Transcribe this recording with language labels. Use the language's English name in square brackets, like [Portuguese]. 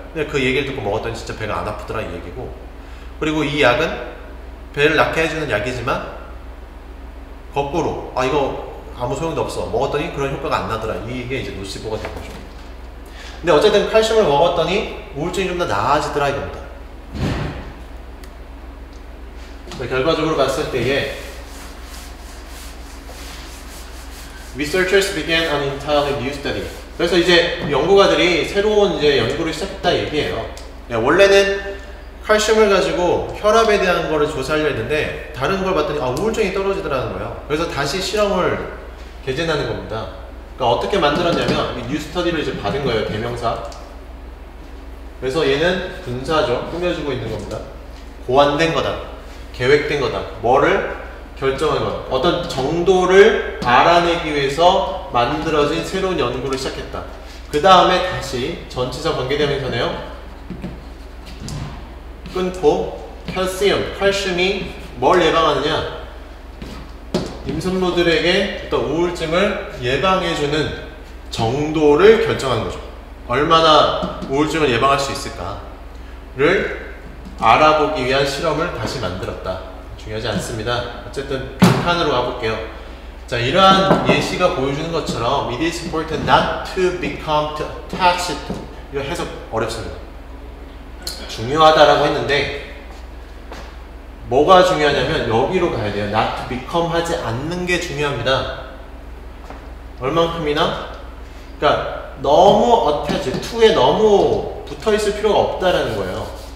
[Korean] 근데 그 얘기를 듣고 먹었더니 진짜 배가 안 아프더라 이 얘기고, 그리고 이 약은 배를 낫게 해주는 약이지만 거꾸로 이거 아무 소용도 없어 먹었더니 그런 효과가 안 나더라, 이게 이제 노시보가 된 거죠. 근데 어쨌든 칼슘을 먹었더니 우울증이 좀 더 나아지더라 이겁니다. 결과적으로 봤을 때에 [English] Researchers began an entirely new study. [Korean] 그래서 이제 연구가들이 새로운 이제 연구를 시작했다 얘기예요. 원래는 칼슘을 가지고 혈압에 대한 거를 조사하려 했는데 다른 걸 봤더니 우울증이 떨어지더라는 거예요. 그래서 다시 실험을 개진하는 겁니다. 그러니까 어떻게 만들었냐면 이 뉴 스터디를 이제 받은 거예요. 대명사. 그래서 얘는 분사죠. 꾸며주고 있는 겁니다. 고안된 거다. 계획된 거다. 뭐를 결정한 것. 어떤 정도를 알아내기 위해서 만들어진 새로운 연구를 시작했다. 그 다음에 다시 전치사 관계대명사네요. 끊고 칼슘이 뭘 예방하느냐? 임산부들에게 어떤 우울증을 예방해주는 정도를 결정한 거죠. 얼마나 우울증을 예방할 수 있을까를 알아보기 위한 실험을 다시 만들었다. 중요하지 않습니다. 어쨌든 빈칸으로 가볼게요. 자, 이러한 예시가 보여주는 것처럼 [English] It is important not to become attached. [Korean] 이거 해석 어렵습니다. 중요하다라고 했는데 뭐가 중요하냐면 여기로 가야 돼요. [English] not to become [Korean] 하지 않는 게 중요합니다. 얼만큼이나? 그러니까 너무 attached, to에 너무 붙어있을 필요가 없다라는 거예요.